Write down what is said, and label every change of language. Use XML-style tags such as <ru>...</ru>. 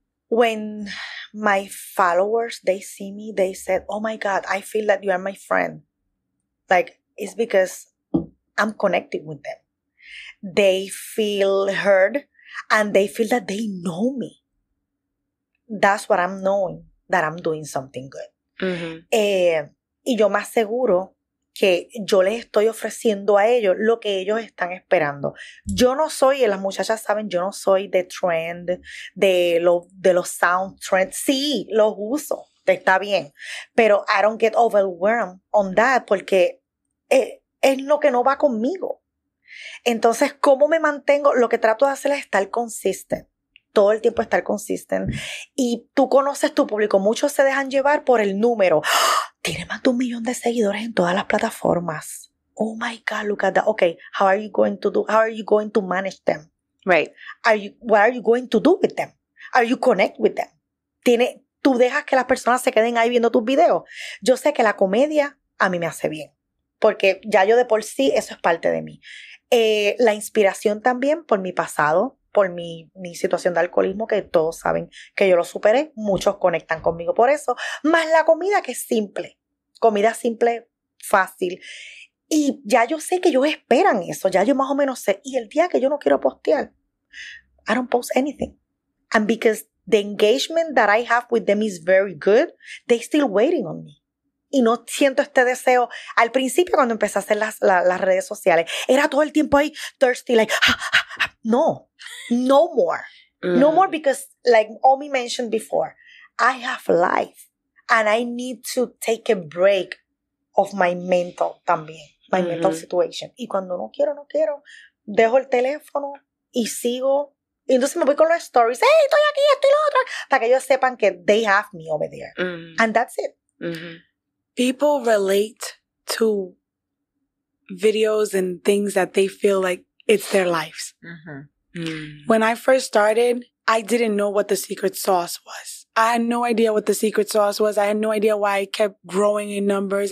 <en>When my followers, they see me, they said, oh my God, I feel that you are my friend. It's because I'm connecting with them. They feel heard and they feel that they know me. That's what I'm knowing, that I'm doing something good.</en> <es>Y yo más seguro que yo les estoy ofreciendo a ellos lo que ellos están esperando. Yo no soy, las muchachas saben, yo no soy de trend, de los sound trends. Sí, los uso, está bien. Pero</es> <en>I don't get overwhelmed on that</en> <es>porque es lo que no va conmigo. Entonces, ¿cómo me mantengo? Lo que trato de hacer es estar consistent. Todo el tiempo estar consistent. Y tú conoces tu público. Muchos se dejan llevar por el número. Tiene más de 1 millón de seguidores en todas las plataformas.</es> <en>Oh my God, look at that. Okay, how are you going to manage them? Right. What are you going to do with them? Are you connect with them?</en> <es>¿Tú dejas que las personas se queden ahí viendo tus videos? Yo sé que la comedia a mí me hace bien, porque ya yo de por sí, eso es parte de mí. La inspiración también por mi pasado, por mi situación de alcoholismo, que todos saben que yo lo superé, muchos conectan conmigo por eso, más la comida que es simple, comida simple, fácil. Y ya yo sé que ellos esperan eso, ya yo más o menos sé. Y el día que yo no quiero postear,</es> <en>I don't post anything. And because the engagement that I have with them is very good, they still waiting on me.</en> <es>Y no siento este deseo. Al principio, cuando empecé a hacer las redes sociales, era todo el tiempo ahí,</es> <en>thirsty, like, no more. No more, because like Omi mentioned before, I have life and I need to take a break of my mental también, my mental situation.</en> <es>Y cuando no quiero, dejo el teléfono y sigo. Y entonces me voy con los stories. Hey, estoy aquí, estoy lo otro. Para que ellos sepan que</es> <en>they have me over there. And that's it. People relate to videos and things that they feel like it's their lives. When I first started, I didn't know what the secret sauce was. I had no idea what the secret sauce was. I had no idea why I kept growing in numbers.</en>